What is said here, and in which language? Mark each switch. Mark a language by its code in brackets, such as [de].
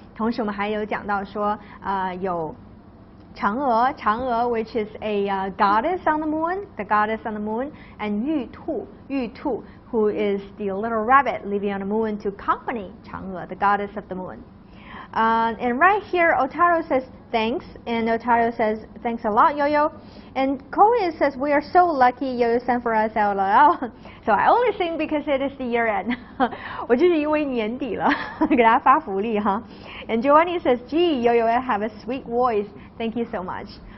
[zh] 同时我们还有讲到说有嫦娥, [en] 嫦娥 which is a goddess on the moon, the goddess on the moon, and 玉兔, 玉兔 who is the little rabbit living on the moon to accompany 嫦娥, the goddess of the moon. And right here, Otaro says thanks, and Otaro says thanks a lot, Yo-Yo. And Chloe says we are so lucky Yo-Yo sent for us, LOL. So I only sing because it is the year end. [zh] 我就是因为年底了，给大家发福利哈。 [en] And Giovanni says, gee, Yo-Yo, I have a sweet voice. Thank you so much.